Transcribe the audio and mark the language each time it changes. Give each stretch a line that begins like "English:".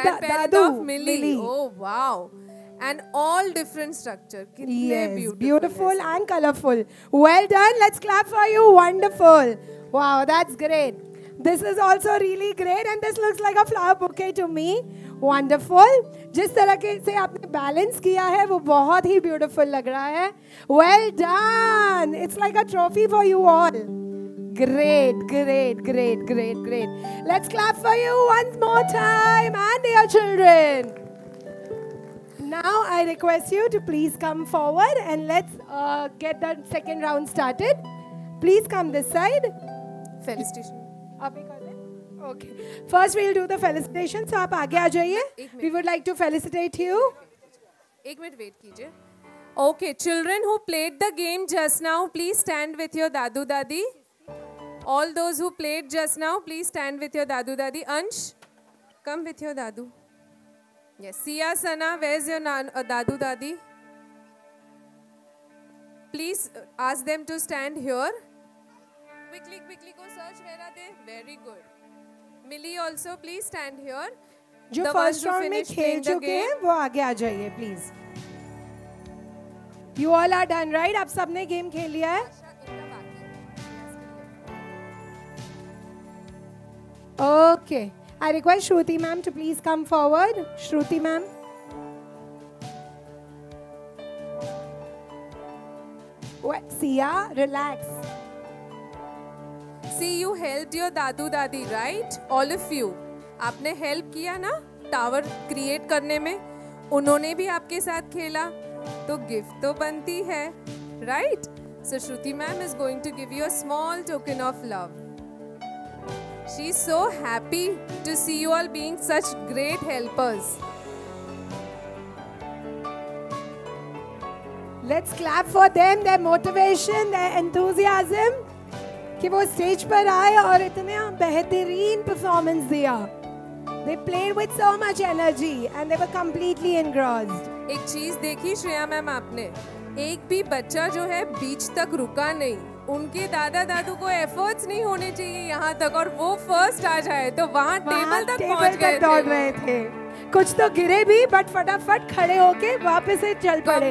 English: Dadu. Millie. Oh wow. And all different structure. Yes, beautiful and colorful. Well done. Let's clap for you. Wonderful. Wow, that's great. This is also really great and this looks like a flower bouquet to me. Wonderful.
Hindi: जिस तरह से आपने balance किया है वो बहुत ही beautiful लग रहा है.
English: Well done. It's like a trophy for you all. Great, great, great, great, great. Let's clap for you once more time and dear children. Now I request you to please come forward and let's get the second round started. Please come this side. Felicitation.
Hindi: अभी कर दें? Okay.
English: First we'll do the felicitation.
Hindi: So आप आगे आ जाइए.
English: We would like to felicitate you.
Hindi: एक minute wait कीजिए.
English: Okay, children who played the game just now, please stand with your dadu dadi. All those who played just now, please stand with your dadu dadi. Ansh, come with your dadu. Yes. Siya Sana, where's your dadu dadi? Please ask them to stand here. Quickly go search where are they? Very good. Millie also please stand here.
Hindi: जो first round में खेल चुके हैं वो आगे आ जाइए please.
English: You all are done, right?
Hindi: आप सबने गेम खेल लिया है?
English: Okay. I request Shruti ma'am to please come forward. Shruti ma'am. Siya, relax. See, you helped your dadu dadi, right? All of you.
Hindi: आपने हेल्प किया ना टावर क्रिएट करने में. उन्होंने भी आपके साथ खेला तो गिफ्ट तो बनती है, right?
English: So Shruti ma'am is going to give you a small token of love. She's so happy to see you all being such great helpers. Let's clap for them, their motivation, their enthusiasm.
Hindi: कि वो stage पर आए और इतना बेहतरीन performance दिया.
English: They played with so much energy and they were completely engrossed.
Hindi: एक चीज देखी श्रेया मैम आपने, एक भी बच्चा जो है बीच तक रुका नहीं. उनके दादा दादू को एफर्ट्स नहीं होने चाहिए यहाँ तक और वो फर्स्ट आ जाए तो वहाँ टेबल तक पहुँच गए दौड़ रहे थे. कुछ तो गिरे भी बट फटाफट खड़े होके वापस से चल पड़े।